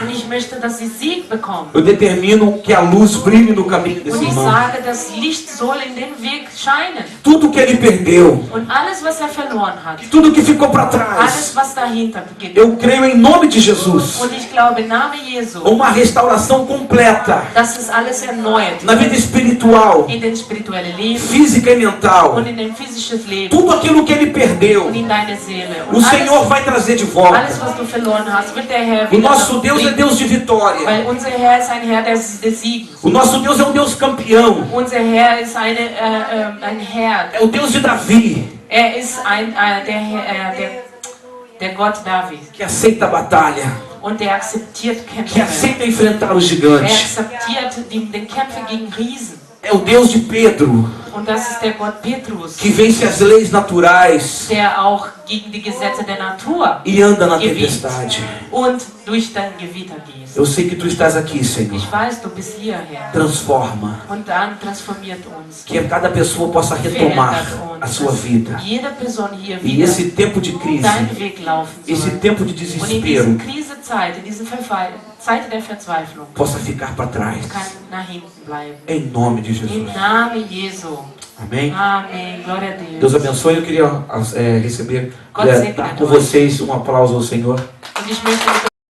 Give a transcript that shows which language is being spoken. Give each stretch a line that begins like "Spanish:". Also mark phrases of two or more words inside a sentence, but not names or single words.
German: Und ich möchte, dass sie Sieg bekommen.
Portuguese: Eu determino que a luz brilhe no caminho desse
German: Und ich
Portuguese: irmão.
German: sage, das Licht soll in dem Weg scheinen.
Portuguese: Tudo que ele perdeu,
German: Und alles, was er verloren hat,
Portuguese: tudo que ficou para
German: alles,
Portuguese: trás,
German: was dahinter geht.
Portuguese: eu creio em nome de Jesus.
German: Und ich glaube im Namen Jesu,
Portuguese: Uma restauração completa
German: dass es alles erneuert
Portuguese: na vida espiritual,
German: in den spirituellen Leben
Portuguese: física e mental.
German: und in dein physisches Leben
Portuguese: Tudo aquilo que ele perdeu,
German: und in deine Seele.
Portuguese: o
German: Und
Portuguese: Senhor vai trazer de
German: alles,
Portuguese: volta.
German: was du verloren hast, wird der Herr
Portuguese: O
German: wieder
Portuguese: nosso Deus é
German: bringen.
Portuguese: Deus de vitória.
German: Weil unser Herr ist ein Herr des Siegens.
Portuguese: O nosso Deus é um Deus campeão.
German: Unser Herr ist ein Herr.
Portuguese: É o Deus de Davi,
German: Er ist der Gott David.
Portuguese: que aceita a batalha,
German: Und der akzeptiert
Portuguese: que
German: Kämpfe.
Portuguese: aceita enfrentar os
German: Er
Portuguese: gigantes.
German: akzeptiert den Kämpfe gegen Riesen.
Portuguese: É o Deus de Pedro,
German: Und das ist der Gott Petrus,
Portuguese: que vence as leis naturais
German: der auch gegen die Gesetze der Natur
Portuguese: e anda na
German: gewinnt
Portuguese: tempestade.
German: und durch dein Gewitter gehst.
Portuguese: Eu sei que tu estás aqui, Senhor.
German: Ich weiß, du bist hier, Herr.
Portuguese: Transforma.
German: Und dann transformiert uns.
Portuguese: Que cada pessoa possa retomar
German: Verändert
Portuguese: a
German: uns.
Portuguese: sua vida.
German: Dass jede Person hier
Portuguese: E
German: wieder
Portuguese: esse tempo de crise,
German: deinen Weg laufen
Portuguese: esse
German: soll.
Portuguese: tempo de
German: Und in
Portuguese: desespero
German: diesen Krisenzeit, in diesen Zeit der Verzweiflung,
Portuguese: possa ficar para trás.
German: kann nach hinten bleiben.
Portuguese: Em nome de
German: Im
Portuguese: Jesus.
German: Namen Jesu.
Portuguese: Amém? Amém. Glória a Deus Deus. abençoe. Eu queria receber,
German: God segne
Portuguese: dar a com todos. vocês um aplauso ao Senhor.
German: Und ich möchte mit